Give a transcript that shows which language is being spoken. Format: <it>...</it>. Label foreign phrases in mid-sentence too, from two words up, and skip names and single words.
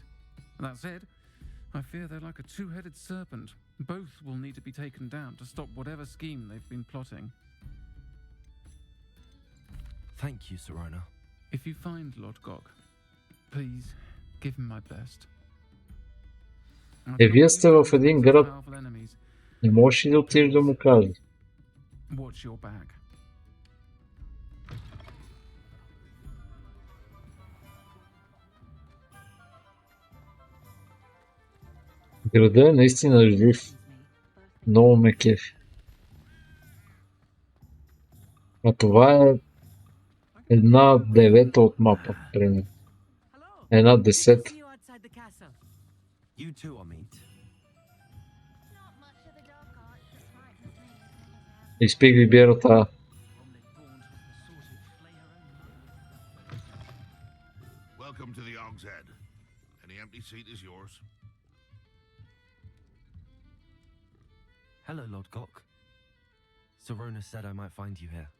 <en>That said, I fear they're like a two-headed serpent. Both will need to be taken down to stop whatever scheme they've been plotting. Thank you, Sirona. If you find Lord Gog, please give him my best.</en> <bg>Вие сте в един град. Не можеш ли да отидеш да му кажеш?</bg> <en>Watch your back.</en> <bg>Града е наистина жив. Много ме кефи. А това е 1/9 от мапа, примерно. 1/10.</bg> <en>You two are meet.</en> <bg>Изпих ви бирата.</bg> <en>Welcome to the Og's Head. Any empty seat is yours. Hello, Lord Gok. Sirona said I might find you here.</en>